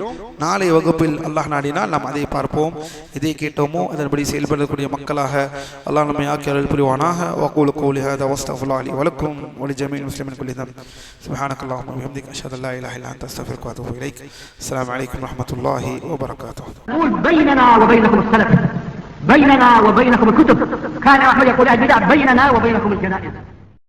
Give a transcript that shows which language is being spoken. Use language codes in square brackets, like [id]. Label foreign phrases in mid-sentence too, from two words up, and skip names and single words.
[ta] நாளை வகுப்பில் அல்லாஹ் நாடினால் நாம் அதை பார்ப்போம். எதை கேட்டோமோ அதன்படி செயல்படக்கூடிய மக்களாக அல்லாஹ் நம்மை ஆக்கி அருள் புரிவானாக. [ar] وأقول قولي هذا وأستغفر الله لي ولكم ولجميع المسلمين كلي دم. سبحانك اللهم وبحمدك أشهد أن لا إله إلا أنت أستغفرك وأتوب إليك. السلام عليكم ورحمة الله وبركاته. بيننا وبينكم السلف، بيننا وبينكم الكتب. كان أحمد يقول البدع بيننا وبينكم الجنائز.